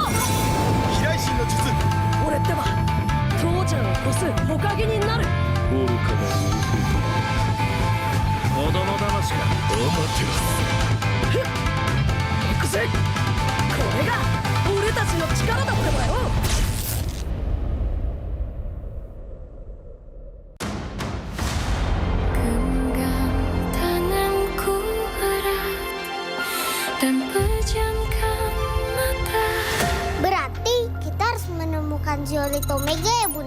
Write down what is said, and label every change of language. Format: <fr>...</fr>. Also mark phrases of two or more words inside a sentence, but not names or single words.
<ja>飛来神の術。俺ってば父ちゃんを越す火影になる。愚かな子供騙しか。行くぜ。これが俺たちの力だってばよ。</ja> <id>Berarti kita harus menemukan Zeolit Omega ya Bunda?</id>